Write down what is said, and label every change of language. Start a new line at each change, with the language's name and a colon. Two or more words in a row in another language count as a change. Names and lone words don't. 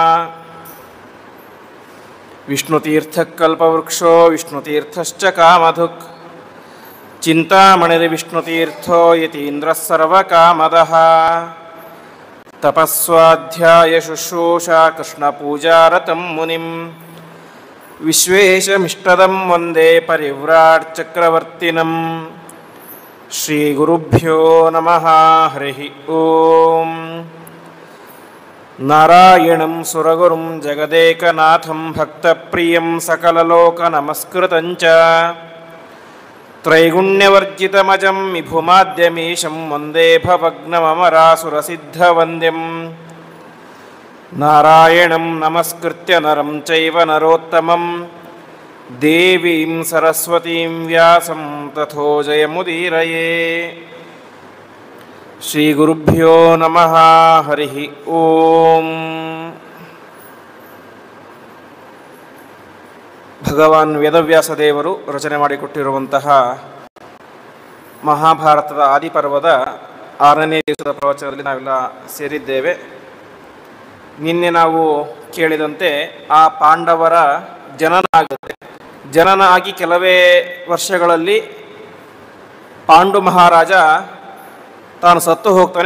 Sanskrit: ವಿಷ್ಣುತೀರ್ಥಕಲ್ಪವೃಕ್ಷೋ ವಿಷ್ಣುತೀರ್ಥಶ್ಚ ಕಾಮಧುಕ್ ಚಿಂತಾಮಣಿರ್ವಿಷ್ಣುತೀರ್ಥೋ ಯತೀಂದ್ರಃ ಸರ್ವಕಾಮದಃ. ತಪಸ್ವಾಧ್ಯಾಯ ಶುಶ್ರೂಷಾ ಕೃಷ್ಣಪೂಜಾರತಂ ಮುನಿಂ ವಿಶ್ವೇಶಮಿಷ್ಟದಂ ವಂದೇ ಪರಿವ್ರಾಟ್ ಚಕ್ರವರ್ತಿನಂ. ಶ್ರೀಗುರುಭ್ಯೋ ನಮಃ. ಹರಿ ಓಂ. ನಾರಾಯಣಂ ಸುರಗುರುಂ ಜಗದೇಕನಾಥಂ ಭಕ್ತಪ್ರಿಯಂ ಸಕಲಲೋಕನಮಸ್ಕೃತಂಚ ತ್ರೈಗುಣ್ಯವರ್ಜಿತಮಜಂ ವಿಭುಮಾದ್ಯಮೀಶಂ ವಂದೇ ಭವಗ್ನಮರಾಸುರಸಿದ್ಧವಂದ್ಯಂ. ನಾರಾಯಣಂ ನಮಸ್ಕೃತ್ಯ ನರಂ ಚೈವ ನರೋತ್ತಮಂ ದೇವೀಂ ಸರಸ್ವತೀಂ ವ್ಯಾಸಂ ತಥೋ ಜಯಮುದೀರಯೇ. ಶ್ರೀಗುರುಭ್ಯೋ ನಮಃ. ಹರಿ ಓಂ.
Kannada: ಭಗವಾನ್ ವೇದವ್ಯಾಸದೇವರು ರಚನೆ ಮಾಡಿಕೊಟ್ಟಿರುವಂತಹ ಮಹಾಭಾರತದ ಆದಿಪರ್ವದ 6ನೇ ದಿವಸದ ಪ್ರವಚನದಲ್ಲಿ ನಾವೆಲ್ಲ ಸೇರಿದ್ದೇವೆ. ನಿನ್ನೆ ನಾವು ಕೇಳಿದಂತೆ ಆ ಪಾಂಡವರ ಜನನ ಆಗುತ್ತೆ. ಜನನ ಆಗಿ ಕೆಲವೇ ವರ್ಷಗಳಲ್ಲಿ ಪಾಂಡು ಮಹಾರಾಜ ತಾನು ಸತ್ತು ಹೋಗ್ತಾನೆ.